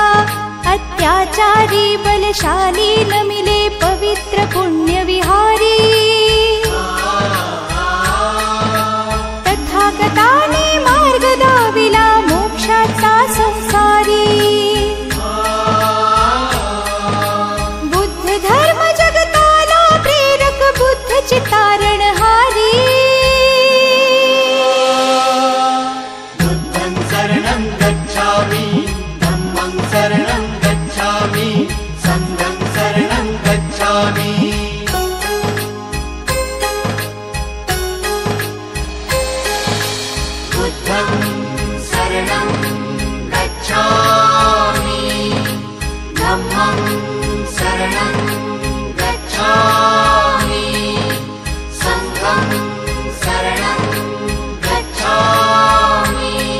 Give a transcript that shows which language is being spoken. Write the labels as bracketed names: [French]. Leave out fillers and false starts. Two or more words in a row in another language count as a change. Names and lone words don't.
[Marathi] अत्याचारी बलशाली नमिले पवित्र पुण्य विहारी, तथागताने मार्ग दाविला मोक्षाचा संसारी। बुद्ध धर्म जगताला प्रेरक बुद्ध चितारणहारी। [Pali] बुद्धं शरणं गच्छामि धम्मं शरणं गच्छामि संघं शरणं गच्छामि। बुद्धं शरणं गच्छामि धम्मं शरणं गच्छामि संघं शरणं गच्छामि।